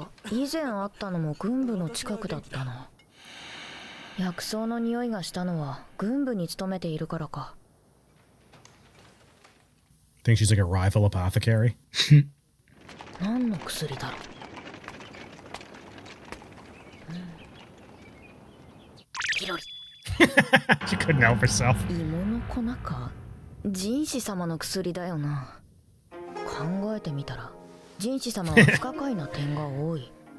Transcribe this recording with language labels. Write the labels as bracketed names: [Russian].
[Japanese] ば以前あったのも軍部の近くだったな。薬草の匂いがしたのは軍部に勤めているからか。 [English] Think she's like a rival apothecary. [Japanese] 何の薬だろう。ピロリ。 [English] She couldn't help herself. [Japanese] 芋の粉か。人士様の薬だよな。考えてみたら人士様は不可解な点が多い。